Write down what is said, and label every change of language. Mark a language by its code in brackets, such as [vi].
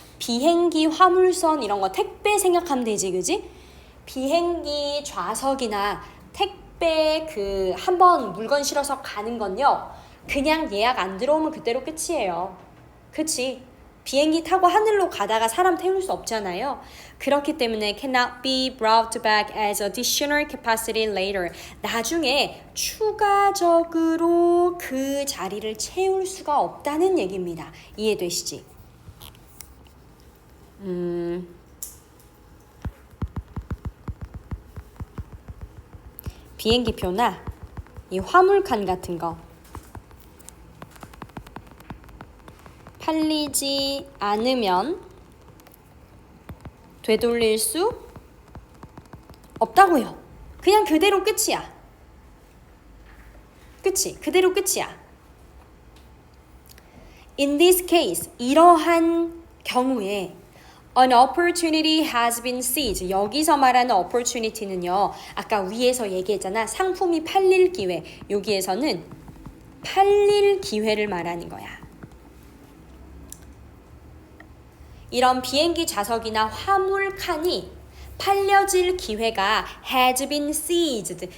[ko] 비행기, 화물선 이런 거 택배 생각하면 되지, 그지? 비행기 좌석이나 택배 그 한번 물건 실어서 가는 건요. 그냥 예약 안 들어오면 그대로 끝이에요. 그치? 비행기 타고 하늘로 가다가 사람 태울 수 없잖아요. 그렇기 때문에 [en] cannot be brought back as additional capacity later. [ko] 나중에 추가적으로 그 자리를 채울 수가 없다는 얘기입니다. 이해되시지? 비행기표나 이 화물칸 같은 거 팔리지 않으면 되돌릴 수 없다고요. 그냥 그대로 끝이야. 그치? 그대로 끝이야. [en] In this case, [ko] 이러한 경우에 [en] An opportunity has been seized. [ko] 여기서 말하는 opportunity는요. 아까 위에서 얘기했잖아. 상품이 팔릴 기회. 여기에서는 팔릴 기회를 말하는 거야. 이런 비행기 좌석이나 화물 칸이 팔려질 기회가 [en] has been seized.